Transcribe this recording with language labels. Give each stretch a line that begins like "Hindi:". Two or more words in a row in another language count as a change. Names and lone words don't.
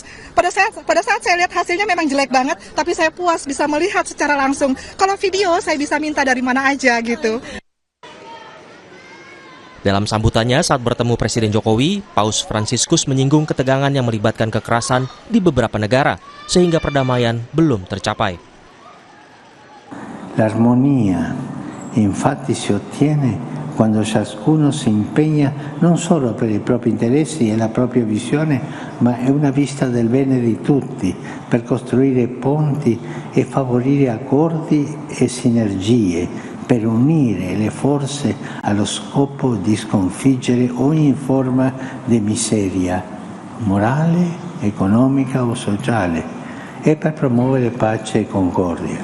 Indonesian: Pada saat saya lihat hasilnya memang jelek banget, tapi saya puas bisa melihat secara langsung. Kalau video saya bisa minta dari mana aja gitu. Dalam sambutannya saat bertemu Presiden Jokowi, Paus Fransiskus menyinggung ketegangan yang melibatkan kekerasan di beberapa negara, sehingga perdamaian belum tercapai.
Italian: L'armonia infatti si ottiene quando ciascuno si impegna non solo per i propri interessi e la propria visione, ma è una vista del bene di tutti, per costruire ponti e favorire accordi e sinergie, per unire le forze allo scopo di sconfiggere ogni forma di miseria morale, economica o sociale e per promuovere pace e concordia.